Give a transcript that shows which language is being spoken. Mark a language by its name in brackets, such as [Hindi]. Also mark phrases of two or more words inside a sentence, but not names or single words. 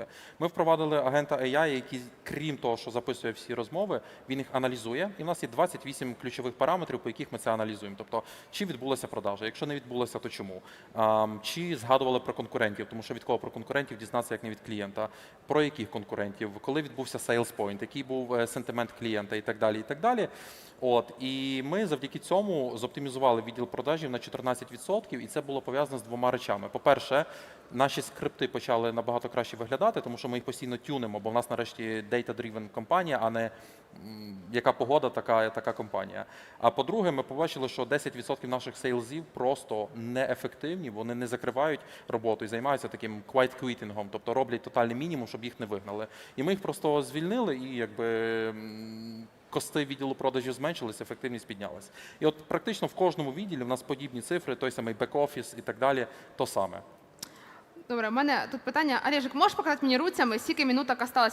[Ukrainian] Ми впровадили агента AI, який, крім того, що записує всі розмови, він їх аналізує. І в нас є 28 ключових параметрів, по яких ми це аналізуємо. Тобто, чи відбулася продажа, якщо не відбулася, то чому? Чи згадували про конкурентів, тому що від кого про конкурентів дізнатися, як не від клієнта, про яких конкурентів, коли відбувся [English] sales point, [Ukrainian] який був сентимент клієнта і так далі, і так далі. І ми завдяки цьому зоптимізували опtimізували відділ продажів на 14%, і це було пов'язано з двома речами. По-перше, наші скрипти почали набагато краще виглядати, тому що ми їх постійно тюнимо, бо в нас нарешті data-driven компанія, а не яка погода, така компанія. А по-друге, ми побачили, що 10% наших сейлзів просто неефективні, вони не закривають роботу і займаються таким [English] quiet quitting, [Ukrainian] тобто роблять тотальний мінімум, щоб їх не вигнали. І ми їх просто звільнили і якби кости відділу продажів зменшилися, ефективність піднялась. І от практично в кожному відділі в нас подібні цифри, той самий бек-офіс і так далі, то саме. Добре, у мене тут питання. Олежик, можеш показати мені руцями, скільки минуток осталось?